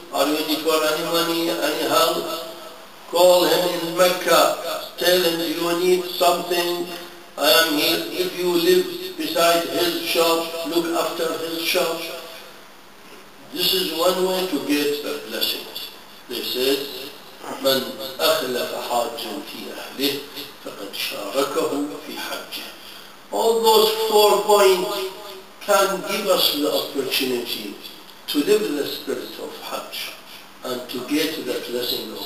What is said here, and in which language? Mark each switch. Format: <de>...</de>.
<en>Are you need for any money, any help? Call him in Mecca. Tell him, do you need something? I am here. If you live beside his shop, look after his shop. This is one way to get a blessing. They said,</en> <ar>من أخلف حاجا في أهله فقد شاركه في حجه.</ar> <en>All those 4 points can give us the opportunity to live the spirit of Hajj and to get the blessing of</en>